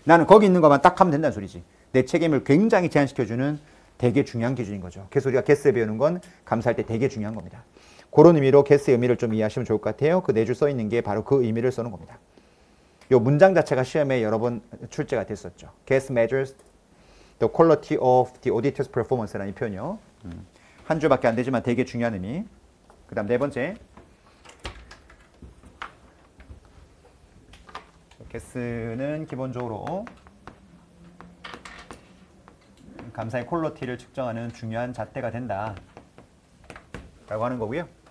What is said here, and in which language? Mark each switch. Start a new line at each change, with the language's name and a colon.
Korean: 나는 거기 있는 것만 딱 하면 된다는 소리지. 내 책임을 굉장히 제한시켜주는 되게 중요한 기준인 거죠. 그래서 우리가 게스 배우는 건 감사할 때 되게 중요한 겁니다. 그런 의미로 게스의 의미를 좀 이해하시면 좋을 것 같아요. 그 네 줄 써 있는 게 바로 그 의미를 써는 겁니다. 이 문장 자체가 시험에 여러 번 출제가 됐었죠.
English: Guess measures the quality of the auditor's performance라는
Korean: 이 표현이요. 한 줄밖에 안 되지만 되게 중요한 의미. 그 다음 네 번째. 게스는 기본적으로 감사의 퀄리티를 측정하는 중요한 잣대가 된다. 라고 하는 거고요.